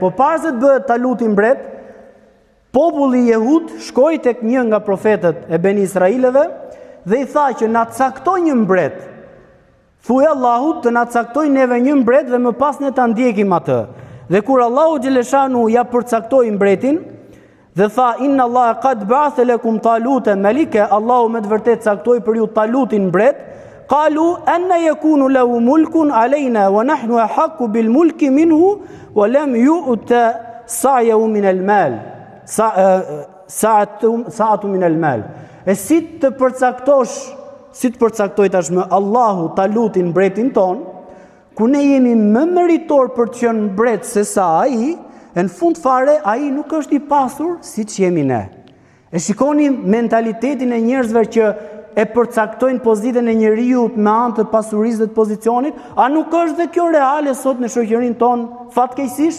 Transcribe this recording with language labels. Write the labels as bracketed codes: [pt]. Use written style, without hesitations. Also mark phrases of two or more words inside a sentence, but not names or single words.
[sq] Po para se të bëhet Taluti mbret, populli jehud shkoi tek një nga profetët e Beni Israileve dhe i tha që na caktoj një mbret. Thuaj Allahut të na caktoj neve një mbret dhe më pas ne ta ndjekim atë. Dhe kur Allahu xhaleshanu ja përcaktoi mbretin dhe tha [ar] إن الله قد بعث لكم طالوت ملكا, [sq] Allahu me të vërtet caktoi për ju Talutin mbret. [ar] قالوا أنى يكون له الملك علينا ونحن أحق بالملك منه ولم يؤت سعة من المال. سعة من المال. [sq] E si të përcaktoj tashmë Allahu Talutin mbretin ton, ku ne jemi më meritor për të qenë mbret se sa ai, në fund fare ai nuk është i pasur siç jemi ne. E shikoni mentalitetin e njerëzve që e përcaktojnë pozitën e njeriu me anë të pasurisë dhe të pozicionit, a nuk është dhe kjo reale sot në shoqërinë tonë fatkeqësisht?